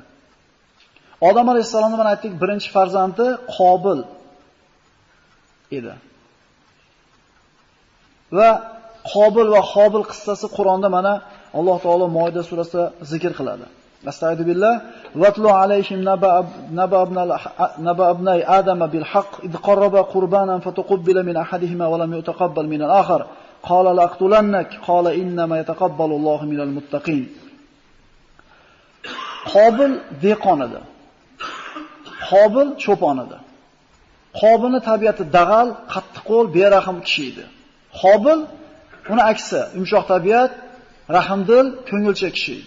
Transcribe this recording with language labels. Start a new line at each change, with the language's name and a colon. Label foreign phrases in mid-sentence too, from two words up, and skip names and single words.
Uzbek: Odam alayhisalomni mana aytdik, birinchi farzandi Qobil edi. Va Qobil va Hobil qissasi Qur'onda mana Alloh taolo Moida surasida zikr qiladi.
Arabic: أستغفر الله واتل عليهم نبأ ابني آدم بالحق إذ قرب قربانا فتقبل من أحدهما ولم يتقبل من الآخر قال لأقتلنك قال إنما يتقبل الله من المتقين.
Uzbek: Qobil dehqon edi. Qobil cho'pon edi. Qobilning tabiati dag'al, qattiqqo'l, berahm kishi edi. Qobil uni aksi, yumshoq tabiat, rahmdil, ko'ngilchi kishi edi.